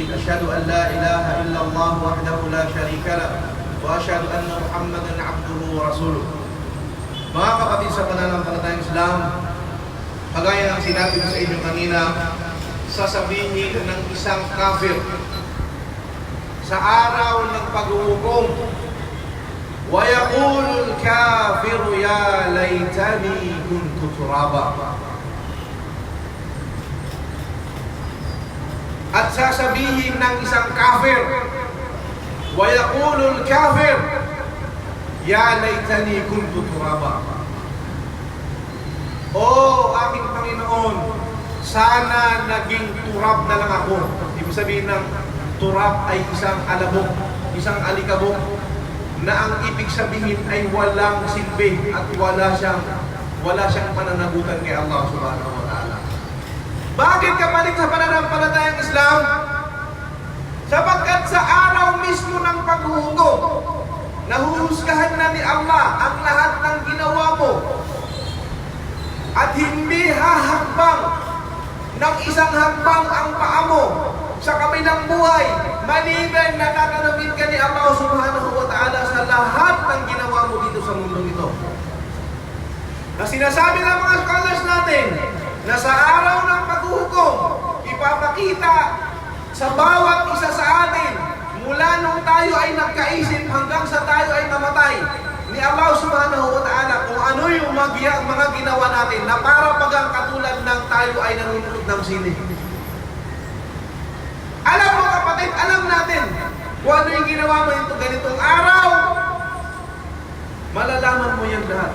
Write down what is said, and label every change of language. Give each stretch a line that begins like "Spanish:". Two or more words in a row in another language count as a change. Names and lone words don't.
Arabic: أشهد أن لا إله إلا الله وحده لا شريك له وأشهد أن محمدا عبده ورسوله.
Filipino: Mga kapatid sa pananampalatayang Islam, kagaya ng sinabi ko sa inyo kanina, sasabihin ng isang kafir sa araw ng paghuhukom,
Arabic: وَيَقُولُ الْكَافِرُ يَا لَيْتَنِي كُنْتُ تُرَابًا.
Filipino: At sasabihin ng isang kafir,
Arabic: وَيَقُولُ الْكَافِرُ يَا لَيْتَنِي كُنْتُ تُرَابًا.
Filipino: Oh, aking Panginoon, sana naging turab na lang ako. Ibig sabihin ng turab ay isang alabok, isang alikabok, na ang ibig sabihin ay walang silbi at wala siyang pananagutan kay Allah
Arabic: سبحانه وتعالى.
Filipino: Bakit kapatid sa pananampalatayang Islam? Sapagkat sa araw mismo ng paghuhukom, nahuhusgahan na ni Allah ang lahat ng ginawa mo at hindi hahakbang ng isang hakbang ang paa mo sa kabilang buhay maliban na tatanungin ka ni Allah
Arabic: سبحانه وتعالى
Filipino: sa lahat ng ginawa mo dito sa mundong ito. Na sinasabi ng mga scholars natin na sa araw ng paghuhukom, ipapakita sa bawat isa sa atin mula nung tayo ay nagkaisip hanggang sa tayo ay namatay ni Allah
Arabic: سبحانه وتعالى
Filipino: kung ano yung mga ginawa natin na para bagang katulad ng tayo ay nanonood ng sine. Alam mo kapatid, alam natin kung ano yung ginawa mo ito ganitong araw, malalaman mo yan lahat.